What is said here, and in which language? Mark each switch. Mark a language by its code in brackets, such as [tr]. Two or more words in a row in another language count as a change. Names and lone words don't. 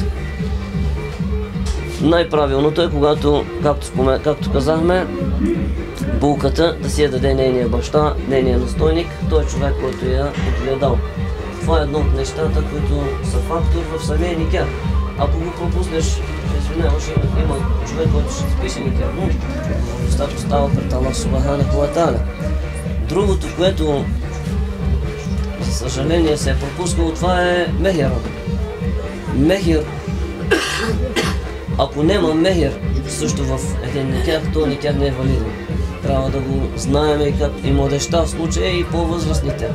[bg] Най-правилното е когато, както казахме, булката да си я даде нейния баща, нейния настойник, той е човек, който я отгледал. Това е едно от нещата, които са фактор в самия никях. Ако го пропуснеш, извиняваш, има човек, който ще ти пише никях, но достатъчно става пред [ar] الله سبحانه وتعالى. [bg] Другото, което за съжаление се е пропускало, това е мехера. Мехер, ако няма мехер също в един никях, то никях не е валиден. Трябва да го знаем и младежта в случая и по-възрастните.